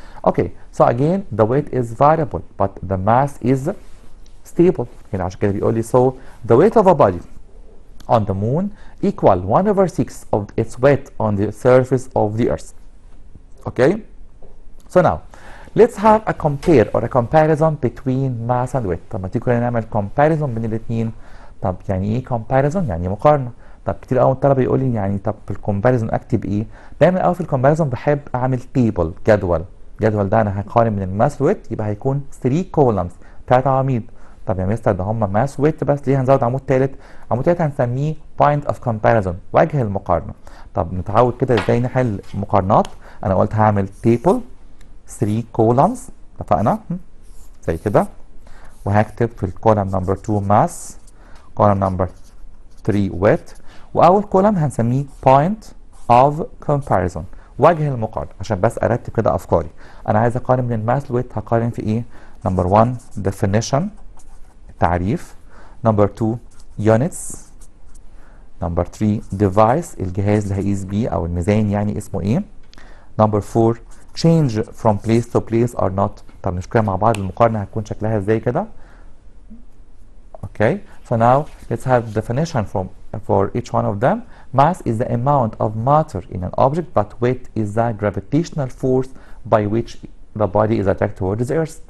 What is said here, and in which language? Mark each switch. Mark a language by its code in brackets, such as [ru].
[en] Okay, so again the weight is variable but the mass is stable. [ar] هنا عشان كده بيقول لي [en] so the weight of a body on the moon equal 1 over 6 of its weight on the surface of the earth. Okay, so now let's have a compare or a comparison between mass and weight. [ar] طب ما تيجي كلنا نعمل comparison بين الاثنين. طب يعني ايه comparison؟ يعني مقارنه. طب كتير قوي الطلبه يقول لي يعني طب في الكومباريزون اكتب ايه؟ دايما قوي في الكومباريزون بحب اعمل تيبل، جدول ده انا هقارن من الماس ويت، يبقى هيكون 3 كولمز، 3 عواميد. طب يا مستر ده هم ماس ويت بس، ليه هنزود عمود ثالث؟ عمود ثالث هنسميه بوينت اوف كومباريزون، وجه المقارنه. طب نتعود كده ازاي نحل مقارنات. انا قلت هعمل تيبل 3 كولمز، اتفقنا زي كده، وهكتب في الكولم نمبر 2 ماس، كولم نمبر 3 ويت، واول كولم هنسميه [en] point of comparison، [ar] وجه المقارنه، عشان بس ارتب كده افكاري. انا عايز اقارن من الماس والويت، هقارن في ايه؟ نمبر 1 definition، تعريف. نمبر 2 units. نمبر 3 device، الجهاز اللي هقيس بيه او الميزان يعني اسمه ايه. [en] Number 4 change from place to place or not. [ar] طب نشوف كده مع بعض المقارنه هتكون شكلها ازاي كده. [en] Okay, so now let's have definition for each one of them. Mass is the amount of matter in an object, but weight is the gravitational force by which the body is attracted towards the earth.